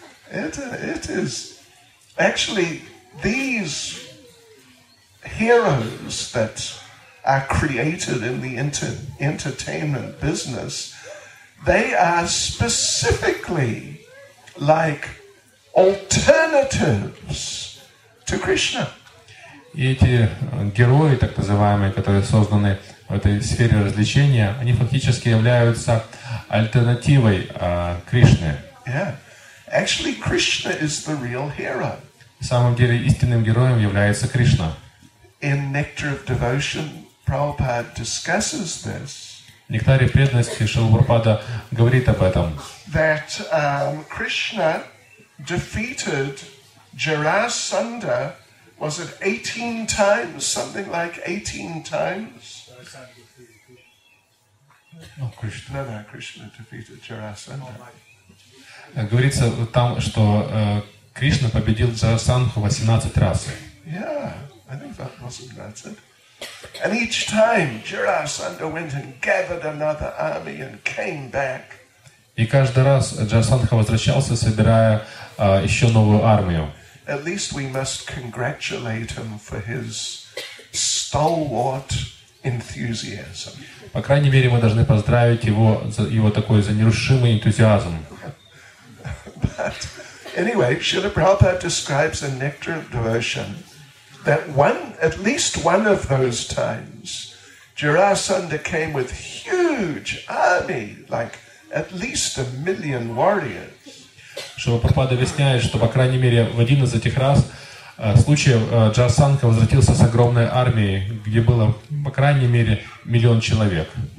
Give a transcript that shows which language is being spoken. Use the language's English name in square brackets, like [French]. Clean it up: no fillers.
[English] It is actually these heroes that are created in the entertainment business, they are specifically like alternatives to Krishna. [Russian] И эти герои, так называемые, которые созданы в этой сфере развлечения, они фактически являются альтернативой Кришны. [English] Yeah. Actually, Krishna is the real hero. [Russian] На самом деле истинным героем является Кришна. [English] In Nectar of Devotion, Prabhupada discusses this. [Russian] В Нектаре преданности Шрила Прабхупада говорит об этом. [English] That Krishna defeated Jarasandha was it 18 times? Something like 18 times? No, Krishna defeated Jarasandha. [Russian] Говорится там, что Кришна победил Джарасандху 18 раз. [English] Yeah, I think that's it. And each time Jarasandha went and gathered another army and came back. [Russian] И каждый раз Джарасандха возвращался, собирая еще новую армию. [English] At least we must congratulate him for his stalwart enthusiasm. [Russian] По крайней мере, мы должны поздравить его за его такой за нерушимый энтузиазм. [English] But anyway, Srila Prabhupada describes in Nectar of Devotion that at least one of those times, Jarasandha came with huge army, like at least 1 million warriors. [Russian] Шрила Прабхупада объясняет, что, по крайней мере, в один из этих случаев Джарасандха возвратился с огромной армией, где было, по крайней мере, 1 миллион человек.